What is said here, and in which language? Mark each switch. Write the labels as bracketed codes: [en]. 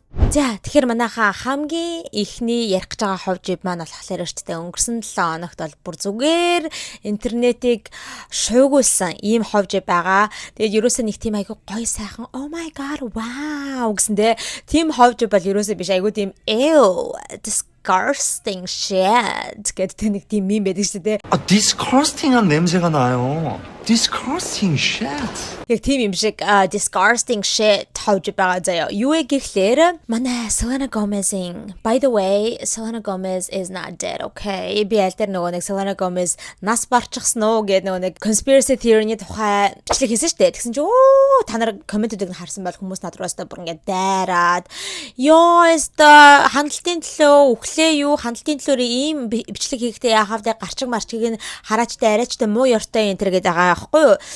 [mn] За тэгэхээр манайхаа хамгийн ихний ярих гэж байгаа хов жив маань болохоор өчтдээ өнгөрсөн 7 хоногт бол бүр зүгээр интернетийг шуугуулсан ийм хов жив байгаа. Тэгээд ерөөсөө нэг тийм айгүй гоё сайхан [en] oh my god wow [mn] гэсэндээ тийм хов жив бол ерөөсөө биш айгүй тийм [en] ew disgusting shit [mn] гэдэг нэг тийм мем байдаг шүү дээ. [ko] disgusting한 냄새가 나요. [en] disgusting shit. [mn] Яг тийм юм шиг [en] disgusting shit [mn] тавж байгаа заяа. Юу гэхлээр манай Selena Gomez-ийн [en] by the way Selena Gomez is not dead, okay? [mn] Би альтер нөгөө нэг Selena Gomez нас барчихсан уу гэдэг нөгөө нэг conspiracy theory-ний тухай бичлэг хийсэн шүү дээ. Тэгсэн чинь та нар комментүүдийг харсан бол хүмүүс над руу бүр ингээд дайраад ёо эста хандлтын төлөө үхлээ юу хандлтын төлөө ийм бичлэг хийхдээ яхав дэ гарчиг марчгийг нь хараачтай арайчтай муу ёртой энэ төр гэдэг байгаа байхгүй юу.